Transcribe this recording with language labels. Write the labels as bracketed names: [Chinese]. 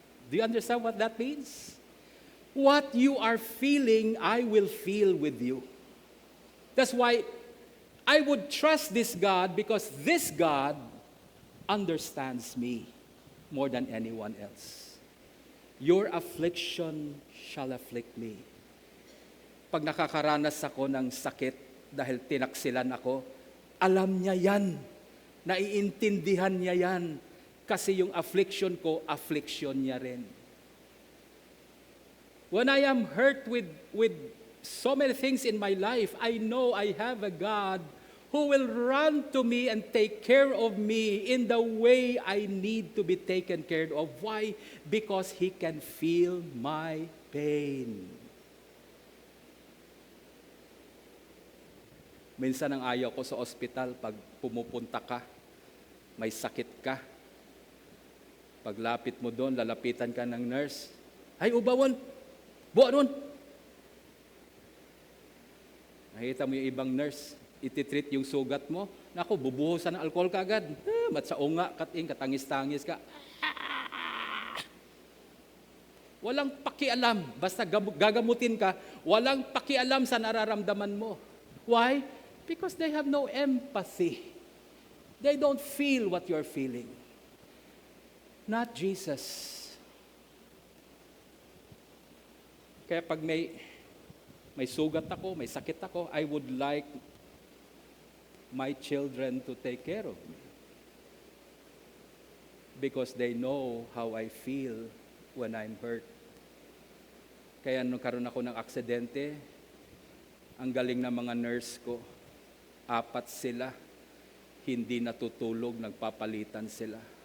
[English] Do you understand what that means? What you are feeling, I will feel with you. That's why I would trust this God, because this God understands me more than anyone else. Your affliction shall afflict me. [Filipino] Pag nakakaranas ako ng sakit dahil tinaksilan ako, alam niya yan. Naiintindihan niya yan. Kasi yung affliction ko, affliction niya rin. [English] When I am hurt with so many things in my life, I know I have a God who will run to me and take care of me in the way I need to be taken care of. Why? Because He can feel my pain. [Filipino] Minsan ang ayaw ko sa ospital, pag pumupunta ka, may sakit ka, paglapit mo doon, lalapitan ka ng nurse, ay ubawon, buwan. Nakita mo yung ibang nurse, ititreat yung sugat mo. Naku, bubuhusan ng alcohol ka agad. Mat sa unga, katangis-tangis ka. Walang pakialam. Basta gagamutin ka, walang pakialam sa nararamdaman mo. Why? [English] Because they have no empathy. They don't feel what you're feeling. Not Jesus. [Filipino] Kaya pag may sugat ako, may sakit ako, [English] I would like my children to take care of me. Because they know how I feel when I'm hurt. [Filipino] Kaya nung karoon ako ng aksidente, ang galing ng mga nurse ko, 4 sila, hindi natutulog, nagpapalitan sila.